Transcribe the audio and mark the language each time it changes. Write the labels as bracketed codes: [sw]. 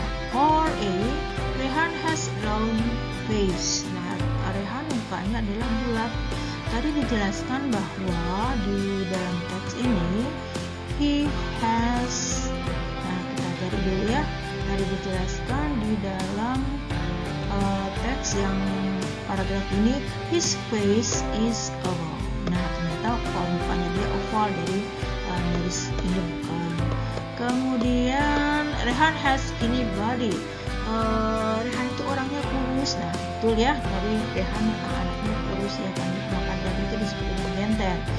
[en] For A, Rehan has round face. [id] Nah, Rehan mukanya adalah bulat. Tadi dijelaskan bahwa di dalam teks ini [en] he has, [id] nah kita cari dulu ya. Tadi dijelaskan di dalam teks yang paragraf ini, [en] his face is oval. [id] Nah, ternyata mukanya dia oval dari ini bukan. Kemudian [en] Rehan has skinny body. [id] Rehan itu orangnya kurus. Nah, betul ya, tadi Rehan anaknya kurus ya kan, makan tadi itu disebut dengan benten.